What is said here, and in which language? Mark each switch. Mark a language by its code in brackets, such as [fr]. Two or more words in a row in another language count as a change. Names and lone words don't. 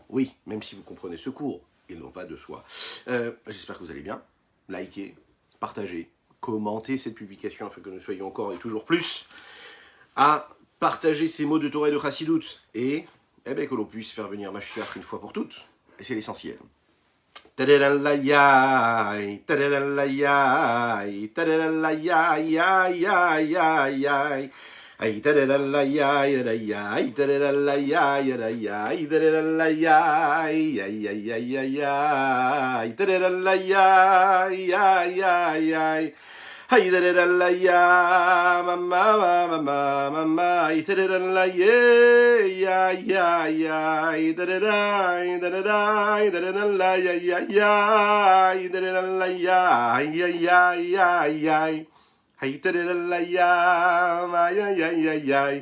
[fr] Oui, même si vous comprenez ce cours, il n'en va de soi. J'espère que vous allez bien, likez, partagez, commentez cette publication afin que nous soyons encore et toujours plus à partager ces mots de Torah et de Chassidut et que l'on puisse faire venir Mashiach une fois pour toutes. Et c'est l'essentiel. Tadalalayai, tadalalayai, tadalalayai, ay tadalalayai, ay tadalalayai, ay tadalalayai, ay tadalalayai, ay Hay da da la ya, mama, mama, mama, ay da da la ya, ya, ya, da da da la ya, ya, ya, da da la ya, ya, ya, ya, ya, hay da da la ya, ma ya, ya, ya, ya.